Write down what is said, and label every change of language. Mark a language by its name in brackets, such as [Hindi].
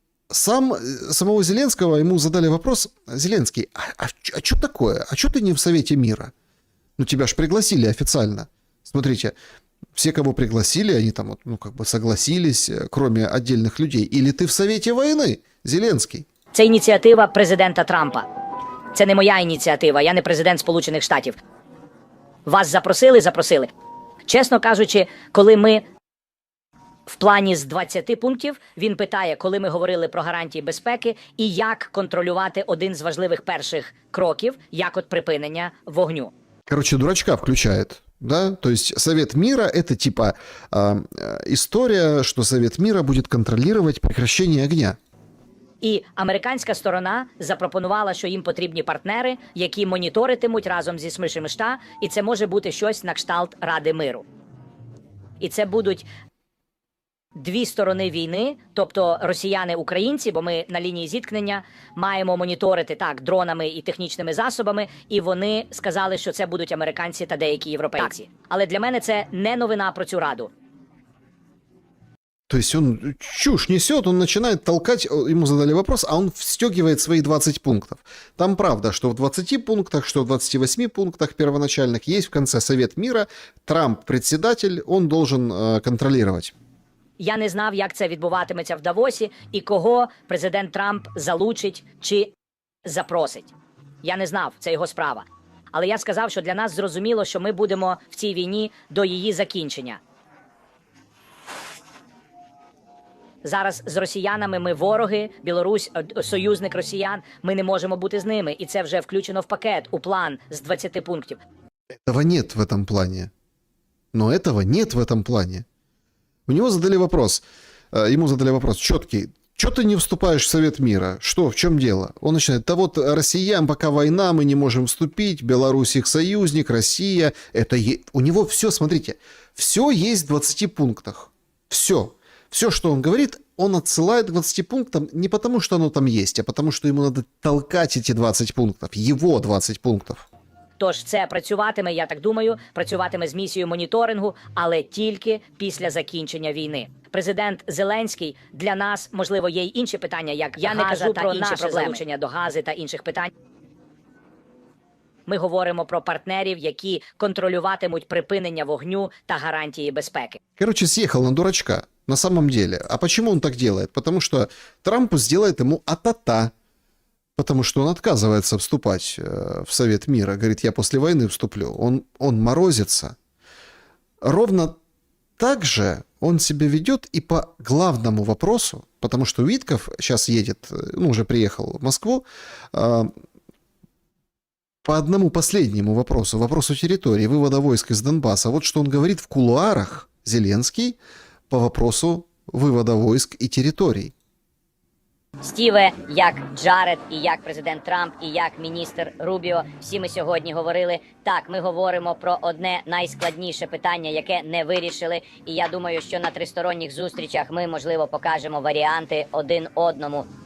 [Russian] Самого Зеленского ему задали вопрос: Зеленский, а что такое? А что ты не в Совете мира? Ну, тебя ж пригласили официально. Смотрите, Все, кого пригласили, они там, ну, как бы согласились, кроме отдельных людей. Или ты в Совете войны, Зеленский? [Ukrainian] Це ініціатива президента Трампа. Це не моя ініціатива, я не президент Сполучених Штатів. Вас запросили. Чесно кажучи, коли ми в плані з 20 пунктів, він питає, коли ми говорили про гарантії безпеки і як контролювати один з важливих перших кроків, як от припинення вогню. [Russian] Короче, дурачка включает, да? То есть Совет мира — это типа история, что Совет мира будет контролировать прекращение огня. [Ukrainian] І американська сторона запропонувала, що їм потрібні партнери, які моніторитимуть разом зі США, і це може бути щось на кшталт Ради миру. І це будуть дві сторони війни, тобто росіяни-українці, бо ми на лінії зіткнення маємо моніторити так дронами і технічними засобами, і вони сказали, що це будуть американці та деякі європейці. Але для мене це не новина про цю раду. [Russian] То есть он чушь несет, он начинает толкать, ему задали вопрос, а он встегивает свои 20 пунктов. Там правда, что в 20 пунктах, что в 28 пунктах первоначальных есть в конце Совет мира, Трамп председатель, он должен контролировать. [Ukrainian] Я не знав, як це відбуватиметься в Давосі і кого президент Трамп залучить чи запросить. Я не знав, це його справа. Але я сказав, що для нас зрозуміло, що ми будемо в цій війні до її закінчення. Зараз з росіянами ми вороги, Білорусь – союзник росіян, ми не можемо бути з ними. І це вже включено в пакет, у план з 20 пунктів. [Russian] Этого нет в этом плане. Но этого нет в этом плане. У него задали вопрос, ему задали вопрос четкий. Что ты не вступаешь в Совет мира? Что, в чем дело? Он начинает, да вот россиян, пока война, мы не можем вступить, Беларусь их союзник, Россия. У него все, смотрите, все есть в 20 пунктах. Все. Все, что он говорит, он отсылает к 20 пунктам не потому, что оно там есть, а потому, что ему надо толкать эти 20 пунктов, его 20 пунктов. [Ukrainian] Тож це працюватиме, я так думаю, працюватиме з місією моніторингу, але тільки після закінчення війни. Президент Зеленський, для нас, можливо, є й інші питання, як я не кажу про інші залучення до гази та інших питань. Ми говоримо про партнерів, які контролюватимуть припинення вогню та гарантії безпеки. [Russian] Короче, съехал на дурачка, на самом деле. А почему он так делает? Потому что Трамп сделает ему а-та-та. Потому что он отказывается вступать в Совет мира. Говорит, я после войны вступлю. Он морозится. Ровно так же он себя ведет и по главному вопросу, потому что Витков сейчас едет, ну, уже приехал в Москву, по одному последнему вопросу, вопросу территории, вывода войск из Донбасса. Вот что он говорит в кулуарах, Зеленский, по вопросу вывода войск и территорий. [Ukrainian] Стіве, як Джаред, і як президент Трамп, і як міністр Рубіо, всі ми сьогодні говорили, так, ми говоримо про одне найскладніше питання, яке не вирішили, і я думаю, що на тристоронніх зустрічах ми, можливо, покажемо варіанти один одному.